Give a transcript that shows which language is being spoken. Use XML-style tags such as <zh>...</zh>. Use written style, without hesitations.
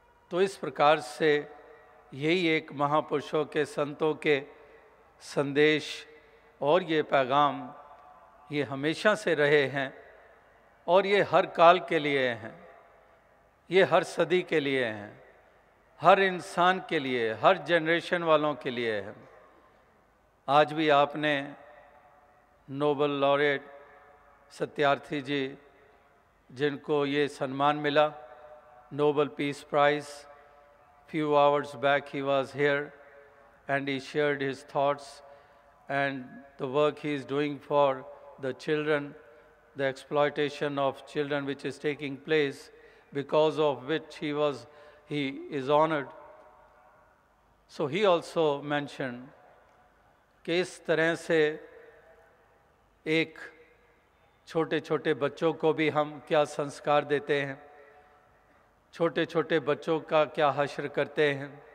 <hi>तो इस प्रकार से यही एक महापुरुषों के संतों के संदेश और ये पैगाम ये हमेशा से रहे हैं और ये हर काल के लिए हैं, ये हर सदी के लिए हैं, हर इंसान के लिए, हर जनरेशन वालों के लिए है। आज भी आपने नोबेल लॉरेट सत्यार्थी जी, जिनको ये सम्मान मिला,</hi> <en>Nobel Peace Prize, few hours back he was here and he shared his thoughts and the work he is doing for the children the exploitation of children which is taking place, because of which he is honored. So he also mentioned</en> <hi>कि इस तरह से एक छोटे छोटे बच्चों को भी हम क्या संस्कार देते हैं, छोटे छोटे बच्चों का क्या हश्र करते हैं।</hi>